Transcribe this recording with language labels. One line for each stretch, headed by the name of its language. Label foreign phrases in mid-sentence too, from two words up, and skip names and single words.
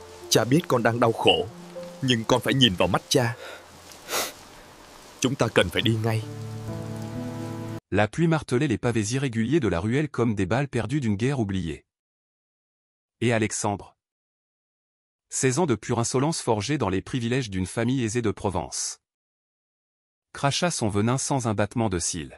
Vietnamese: Cha biết con đang đau khổ, nhưng con phải nhìn vào mắt cha. Chúng ta cần phải đi ngay.
French: La pluie martelait les pavés irréguliers de la ruelle comme des balles perdues d'une guerre oubliée. Et Alexandre, 16 ans de pure insolence forgée dans les privilèges d'une famille aisée de Provence, cracha son venin sans un battement de cils.